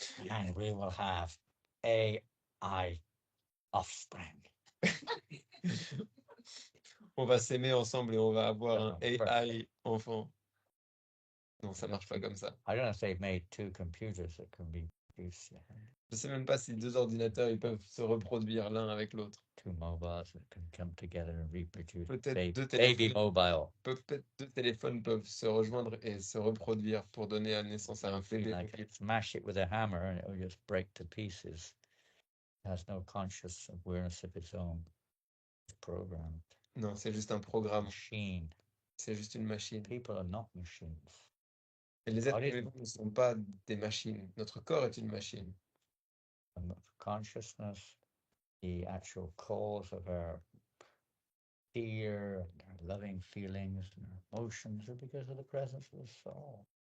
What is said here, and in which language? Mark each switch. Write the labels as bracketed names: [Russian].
[English] And we will have AI offspring. [French] On va s'aimer ensemble et on va avoir un AI enfant. Non, ça marche pas comme ça. [English] I don't know if they've made two computers that can be produced yet. [French] Je sais même pas si deux ordinateurs ils peuvent se reproduire l'un avec l'autre. [English] Two mobiles that can come together and reproduce. [French] Peut-être deux [English] Baby mobile. [French] Peut-être deux téléphones peuvent se rejoindre et se reproduire pour donner naissance à un bébé. [English] Like you smash it with a hammer and it will just break to pieces. It has no conscious awareness of its own. It's programmed. [French] Non, c'est juste un programme. [English] Machine. [French] C'est juste une machine. [English] People are not machines. [French] Et les êtres vivants ne sont pas des machines. Notre corps est une machine. [English] Consciousness, the actual cause of our fear, and our loving feelings, and our emotions are because of the presence of the soul.